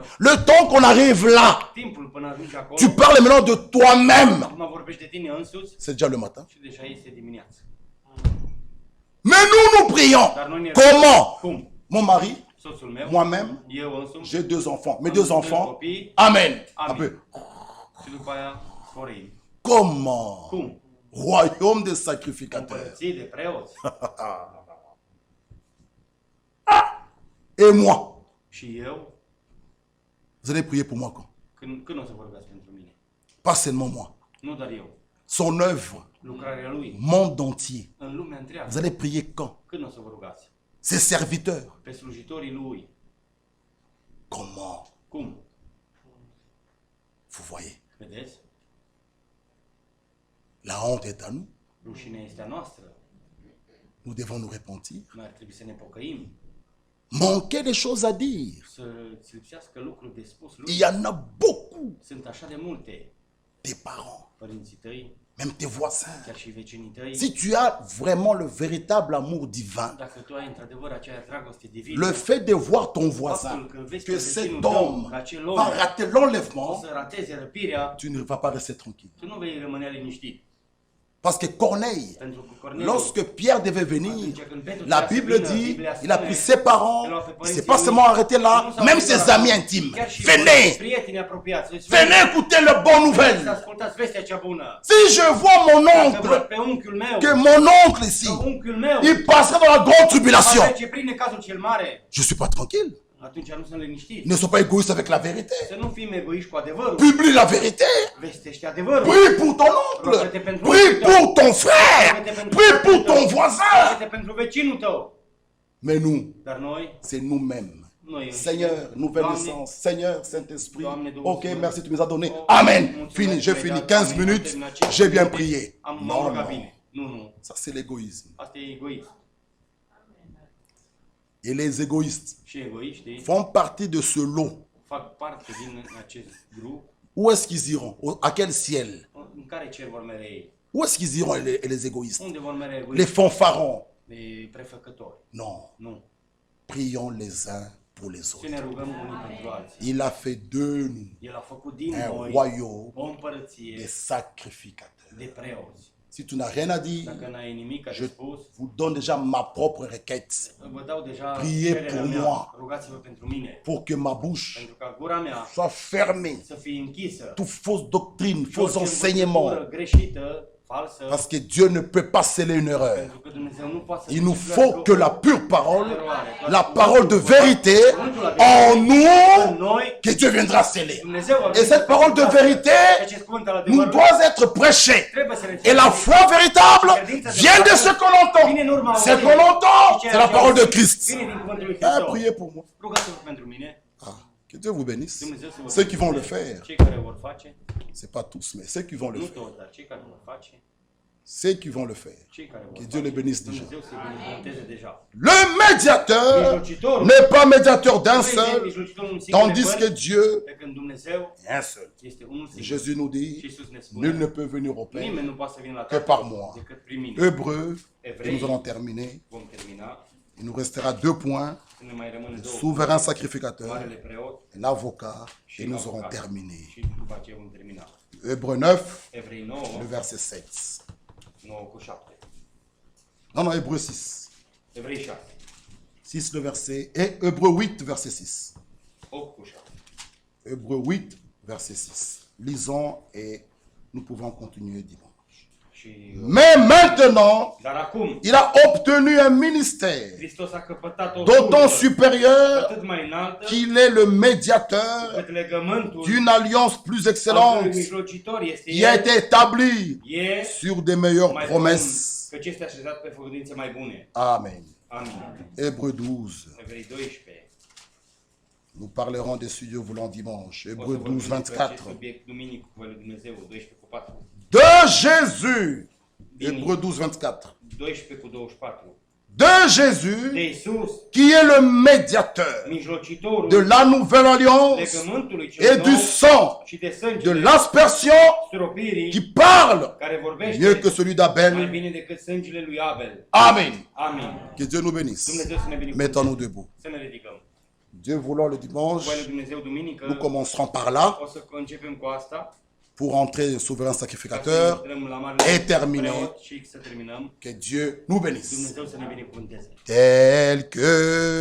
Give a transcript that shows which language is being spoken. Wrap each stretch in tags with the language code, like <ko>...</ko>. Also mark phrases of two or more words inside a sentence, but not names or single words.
<fr>Le temps qu'on arrive là,</fr> <ro>Timpul până ajungi acolo.</ro> <fr>tu parles maintenant de toi-même.</fr> <ro>Acum vorbești de tine însuți</ro> <fr>C'est déjà le matin.</fr> <ro>și deja este dimineața.</ro> <fr>Mais nous prions.</fr> <ro>Dar noi ne</ro> <fr>Comment?</fr> <ro>Cum?</ro> <fr>Mon mari,</fr> <ro>Soțul meu,</ro> <fr>moi-même,</fr> <ro>eu însumi,</ro> <fr>j'ai 2 enfants. Mes</fr> <ro>am 2 doi</ro> <fr>enfants.</fr> <ro>copii,</ro> <fr>Amen. Un</fr> <ro>Amen.</ro> <fr>peu.</fr> <ro>și după aia sporim.</ro> <fr>Comment?</fr> <ro>Cum?</ro> <fr>Royaume des sacrificateurs.</fr> <ro>Împărății de preoți.</ro> <fr>Et moi,</fr> <ro>Și eu,</ro> <fr>vous allez prier pour moi quand?</fr> <ro>când o să vorbească pentru mine?</ro> <fr>Pas seulement moi.</fr> <ro>Nu doar eu.</ro> <fr>Son œuvre,</fr> <ro>Lucrarea lui,</ro> <fr>monde entier.</fr> <ro>în lumea întreagă.</ro> <fr>Vous allez prier quand?</fr> <ro>Când o să vă rugați?</ro> <fr>Ses serviteurs.</fr> <ro>Pe slujitorii lui.</ro> <fr>Comment?</fr> <ro>Cum?</ro> <fr>Vous voyez,</fr> <ro>Vedeți?</ro> <fr>la honte est à nous.</fr> <ro>Rușinea este a noastră.</ro> <fr>Nous devons nous repentir.</fr> <ro>Noi ar trebui să ne pocăim.</ro> <fr>Manquer des choses à dire.</fr> <ro>Să-ți lipsească lucruri de spus</ro> <fr>Il</fr> <ro>lui.</ro> <fr>y en a beaucoup.</fr> <ro>Sunt așa de multe.</ro> <fr>Tes parents,</fr> <ro>Părinții tăi,</ro> <fr>même tes voisins.</fr> <ro>chiar și vecinii tăi.</ro> <fr>Si tu as vraiment le véritable amour divin,</fr> <ro>Dacă tu ai într-adevăr aceea dragoste divină,</ro> <fr>le fait de voir ton</fr> <ro>faptul</ro> <fr>voisin,</fr> <ro>că vezi</ro> <fr>que</fr> <ro>pe</ro> <fr>cet</fr> <ro>vecinul tău,</ro> <fr>homme</fr> <ro>că acel</ro> <fr>va</fr> <ro>om</ro> <fr>rater</fr> <ro>o</ro> <fr>l'enlèvement,</fr> <ro>să rateze răpirea,</ro> <fr>tu ne vas pas rester tranquille.</fr> <ro>tu nu vei rămâne liniștit.</ro> <fr>Parce que Corneille,</fr> <ro>Pentru că Corneliu,</ro> <fr>lorsque Pierre devait venir,</fr> <ro>atunci când Petru</ro> <fr>la</fr> <ro>trebuia să</ro> <fr>Bible</fr> <ro>vină,</ro> <fr>dit,</fr> <ro>Biblia</ro> <fr>il a</fr> <ro>spune,</ro> <fr>pris ses parents,</fr> <ro>el a fait</ro> <fr>il ne</fr> <ro>părinții</ro> <fr>s'est pas</fr> <ro>lui,</ro> <fr>seulement arrêté</fr> <ro>nu</ro> <fr>là,</fr> <ro>s-a</ro> <fr>même</fr> <ro>oprit</ro> <fr>ses</fr> <ro>la-</ro> <fr>amis intimes.</fr> <ro>chiar și</ro> <fr>Venez,</fr> <ro>prietenii apropiați,</ro> <fr>venez écouter la bonne</fr> <ro>să</ro> <fr>nouvelle.</fr> <ro>ascultați vestea cea bună.</ro> <fr>Si je vois mon</fr> <ro>Dacă văd</ro> <fr>oncle,</fr> <ro>pe unchiul meu,</ro> <fr>que mon oncle ici,</fr> <ro>că unchiul meu</ro> <fr>il passera dans la grande</fr> <ro>va</ro> <fr>tribulation,</fr> <ro>trece prin necazul cel mare,</ro> <fr>je suis pas tranquille.</fr> <ro>atunci nu sunt liniștit.</ro> <fr>Ne sois pas égoïste avec la vérité.</fr> <ro>Să nu fim egoiști cu adevărul.</ro> <fr>Publie la vérité.</fr> <ro>Vestește adevărul.</ro> <fr>Prie pour ton oncle. Prie pour ton frère. Prie pour ton voisin.</fr> <ro>Roagă-te pentru vecinul tău.</ro> <fr>Mais nous,</fr> <ro>Dar noi,</ro> <fr>c'est nous-mêmes.</fr> <ro>noi</ro> <fr>Seigneur, nouvelle</fr> <ro>Doamne,</ro> <fr>naissance. Seigneur, Saint-Esprit.</fr> <ro>Doamne, Duhul</ro> <fr>Ok,</fr> <ro>Sfânt.</ro> <fr>merci, tu nous as donné.</fr> <ro>Oh, Amen. mulțumesc,</ro> <fr>Fini, j'ai</fr> <ro>mi-ai</ro> <fr>fini.</fr> <ro>dat,</ro> <fr>15</fr> <ro>Doamne,</ro> <fr>minutes.</fr> <ro>am terminat 15</ro> <fr>J'ai bien</fr> <ro>minute.</ro> <fr>prié.</fr> <ro>M-am</ro> <fr>Non,</fr> <ro>rugat</ro> <fr>non.</fr> <ro>bine. Nu.</ro> <fr>Ça, c'est l'égoïsme.</fr> <ro>Asta e egoism.</ro> <fr>Et les égoïstes</fr> <ro>Și egoiștii</ro> <fr>font partie de ce lot.</fr> <ro>fac parte din acest grup.</ro> <fr>Où est-ce qu'ils iront? À quel ciel?</fr> <ro>În care cer vor merge ei?</ro> <fr>Où est-ce qu'ils iront, les égoïstes?</fr> <ro>Unde vor merge</ro> <fr>Les</fr> <ro>egoiști?</ro> <fr>fanfarons?</fr> <ro>De prefăcători.</ro> <fr>Non.</fr> <ro>Nu.</ro> <fr>Prions les uns pour les</fr> <ro>Să</ro> <fr>autres.</fr> <ro>ne rugăm unii pentru alții.</ro> <fr>Il a fait de nous</fr> <ro>El a făcut din</ro> <fr>un</fr> <ro>noi</ro> <fr>royaume</fr> <ro>o împărăție</ro> <fr>des sacrificateurs.</fr> <ro>de preoți.</ro> <fr>Si tu n'as rien à dire,</fr> <ro>Dacă n-ai nimic de</ro> <fr>je</fr> <ro>spus,</ro> <fr>vous donne déjà ma propre requête</fr> <ro>vă dau deja</ro> <fr>Priez</fr> <ro>cererea</ro> <fr>pour</fr> <ro>mea.</ro> <fr>moi.</fr> <ro>Rugați-vă pentru mine.</ro> <fr>pour que ma bouche</fr> <ro>Pentru ca gura mea</ro> <fr>soit fermée.</fr> <ro>să fie închisă.</ro> <fr>Toute fausse doctrine,</fr> <ro>Și</ro> <fr>faux</fr> <ro>orice</ro> <fr>enseignement.</fr> <ro>învățătură greșită, falsă,</ro> <fr>Parce que Dieu ne peut pas sceller une erreur.</fr> <ro>pentru că Dumnezeu nu poate să</ro> <fr>Il nous</fr> <ro>înțeleagă</ro> <fr>faut que la pure parole,</fr> <ro>eroare.</ro> <fr>la parole de vérité en</fr> <ro>În</ro> <fr>nous,</fr> <ro>noi,</ro> <fr>que Dieu viendra sceller.</fr> <ro>Dumnezeu va</ro> <fr>Et cette parole de vérité</fr> <ro>acest cuvânt al</ro> <fr>nous</fr> <ro>adevărului</ro> <fr>doit être prêchée.</fr> <ro>trebuie să ne</ro> <fr>Et la foi véritable vient de ce qu'on entend. Ce qu'on entend, c'est la parole de Christ.</fr> <ro>vine din cuvântul lui</ro> <fr>Ah,</fr> <ro>Hristos.</ro> <fr>priez pour moi.</fr> <ro>Rugați-vă pentru mine.</ro> <fr>Ah, que Dieu vous bénisse.</fr> <ro>Dumnezeu să vă</ro> <fr>Ceux qui vont le</fr> <ro>binecuvânteze.</ro> <fr>faire,</fr> <ro>Cei care vor face,</ro> <fr>c'est pas tous, mais ceux qui vont le</fr> <ro>nu</ro> <fr>faire.</fr> <ro>toți, dar cei care vor face,</ro> <fr>Ceux qui vont le faire.</fr> <ro>cei care vor</ro> <fr>Que Dieu les</fr> <ro>face,</ro> <fr>bénisse déjà.</fr> <ro>Dumnezeu să-i binecuvânteze deja.</ro> <fr>Le médiateur n'est pas médiateur d'un</fr> <ro>Nu este</ro> <fr>seul,</fr> <ro>mijlocitorul unui singur</ro> <fr>tandis que</fr> <ro>nevoie,</ro> <fr>Dieu</fr> <ro>pe când Dumnezeu</ro> <fr>est un seul.</fr> <ro>este unul singur.</ro> <fr>Jésus nous</fr> <ro>Și</ro> <fr>dit,</fr> <ro>Iisus ne</ro> <fr>nul ne</fr> <ro>spune,</ro> <fr>peut venir au Père</fr> <ro>nimeni nu poate să vină la</ro> <fr>que</fr> <ro>Tatăl</ro> <fr>par moi.</fr> <ro>decât prin mine.</ro> <fr>Hébreu, et nous allons terminer.</fr> <ro>Vom termina.</ro> <fr>Il nous restera 2 points,</fr> <ro>Ne mai rămâne două.</ro> <fr>souverain sacrificateur</fr> <ro>Marele preot</ro> <fr>et l'avocat,</fr> <ro>și</ro> <fr>et nous aurons</fr> <ro>avocat.</ro> <fr>terminé.</fr> <ro>Și după aceea vom termina.</ro> <fr>Hébreu 9,</fr> <ro>Evrei 9,</ro> <fr>le verset 7.</fr> <ro>9 cu 7.</ro> <fr>Non, non, Hébreu 6.</fr> <ro>Evrei 6,</ro> <fr>6 le verset, et Hébreu 8, verset 6.</fr> <ro>8 cu 7.</ro> <fr>Hébreu 8, verset 6. Lisons et nous pouvons continuer dimanche. Mais maintenant,</fr> <ro>Dar acum,</ro> <fr>il a obtenu un ministère</fr> <ro>Hristos a căpătat o</ro> <fr>d'autant</fr> <ro>slujbă</ro> <fr>supérieur</fr> <ro>atât mai înaltă,</ro> <fr>qu'il est le médiateur</fr> <ro>cât legământul</ro> <fr>d'une alliance plus</fr> <ro>al</ro> <fr>excellente</fr> <ro>mijlocitor este</ro> <fr>qui a</fr> <ro>el,</ro> <fr>été établi</fr> <ro>e</ro> <fr>sur de meilleures</fr> <ro>mai bun,</ro> <fr>promesses.</fr> <ro>căci este așezat pe făgăduințe mai bune.</ro> <fr>Amen.</fr> <ro>Amin.</ro> <fr>Hébreux 12.</fr> <ro>Evrei 12.</ro> <fr>Nous parlerons de ce Dieu voulant dimanche.</fr> <ro>O să</ro> <fr>Hébreux</fr> <ro>vorbim</ro> <fr>12,</fr> <ro>despre acest</ro> <fr>24.</fr> <ro>subiect duminică cu voia lui Dumnezeu, 12 cu 4.</ro> <fr>De Jésus. Hébreux 12, 24.</fr> <ro>12 cu 24.</ro> <fr>De Jésus,</fr> <ro>De Iisus,</ro> <fr>qui est le médiateur</fr> <ro>mijlocitorul</ro> <fr>de la nouvelle alliance</fr> <ro>legământului cel</ro> <fr>et du</fr> <ro>nou</ro> <fr>sang,</fr> <ro>și de</ro> <fr>de</fr> <ro>sângele</ro> <fr>l'aspersion</fr> <ro>stropirii,</ro> <fr>qui parle</fr> <ro>care vorbește</ro> <fr>mieux que celui</fr> <ro>mai</ro> <fr>d'Abel.</fr> <ro>bine decât sângele lui Abel.</ro> <fr>Amen.</fr> <ro>Amin.</ro> <fr>Que Dieu nous bénisse.</fr> <ro>Dumnezeu să ne binecuvânteze.</ro> <fr>Mettons-nous debout.</fr> <ro>Să ne ridicăm.</ro> <fr>Dieu voulant le</fr> <ro>Cu</ro> <fr>dimanche,</fr> <ro>voia lui Dumnezeu duminică</ro> <fr>nous commencerons par là</fr> <ro>o să începem cu asta.</ro> <fr>pour entrer au souverain</fr> <ro>Ca să</ro> <fr>sacrificateur</fr> <ro>intrăm la marele</ro> <fr>et terminer.</fr> <ro>preot și să terminăm.</ro> <fr>Que Dieu nous bénisse.</fr> <ro>Dumnezeu să ne binecuvânteze.</ro> <fr>Tel que</fr>